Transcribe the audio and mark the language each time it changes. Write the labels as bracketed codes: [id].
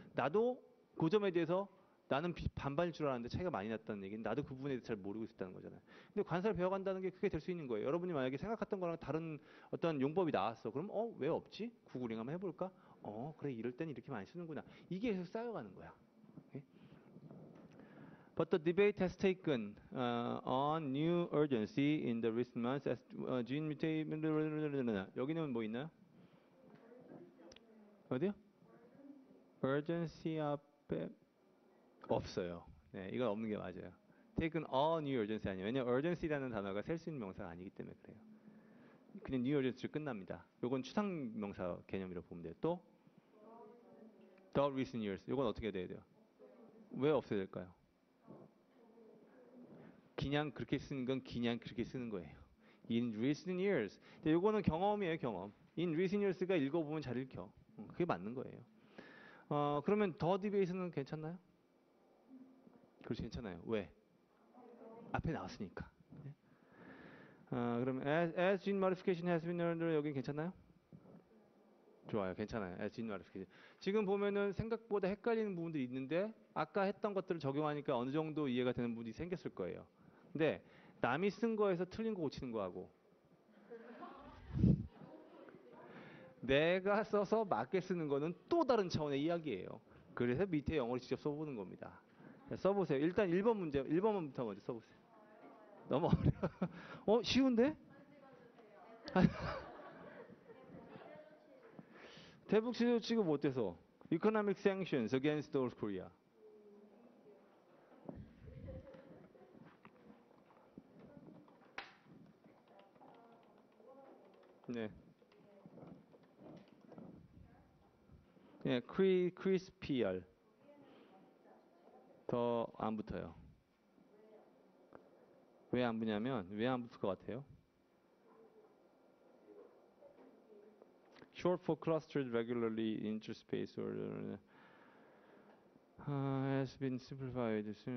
[ko] 나도 그 점에 대해서 나는 반반일 줄 알았는데 차이가 많이 났다는 얘기는 나도 그 부분에 대해서 잘 모르고 있었다는 거잖아요. 근데 관사를 배워간다는 게 그게 될 수 있는 거예요. 여러분이 만약에 생각했던 거랑 다른 어떤 용법이 나왔어. 그럼 왜 없지? 구글링 한번 해볼까? 그래 이럴 땐 이렇게 많이 쓰는구나. 이게 계속 쌓여가는 거야. 오케이? [en] But the debate has taken on new urgency in the recent months as gene mutation. [ko] 여기는 뭐 있나요? 어디요? urgency 앞에 없어요. 네, 이건 없는 게 맞아요. [en] taken on new urgency [ko] 아니에요. 왜냐면 urgency라는 단어가 셀 수 있는 명사가 아니기 때문에 그래요. 그냥 new urgency로 끝납니다. 요건 추상 명사 개념이라고 보면 돼요. 또 the recent years. 요건 어떻게 돼야 돼요? 왜 없어야 될까요? 그냥 그렇게 쓰는 건 그냥 그렇게 쓰는 거예요. [en] In recent years. [ko] 근데 요거는 경험이에요, 경험. [en] In recent years [ko] 가 읽어보면 잘 읽혀. 그게 맞는 거예요. 그러면 더 디베이스는 괜찮나요? 그렇지, 괜찮아요. 왜? 앞에 나왔으니까. 네? 그러면 [en] as gene modification has been learned [ko] 여긴 괜찮나요? 좋아요, 괜찮아요. [en] as gene modification. [ko] 지금 보면은 생각보다 헷갈리는 부분들이 있는데 아까 했던 것들을 적용하니까 어느 정도 이해가 되는 부분이 생겼을 거예요. 근데 남이 쓴 거에서 틀린 거 고치는 거하고 내가 써서 맞게 쓰는 거는 또 다른 차원의 이야기예요. 그래서 밑에 영어를 직접 써보는 겁니다. 써보세요. 일단 1번 문제, 1번부터 먼저 써보세요. 너무 어려. 쉬운데? 대북 제재 조치가 뭐 어때서? [en] Economic sanctions against North Korea. [ko] 네. 네, 크리스피알. 더 안 붙어요. 왜 안 붙냐면, 왜 안 붙을 것 같아요? [en] Short for clustered regularly interspace or has been simplified.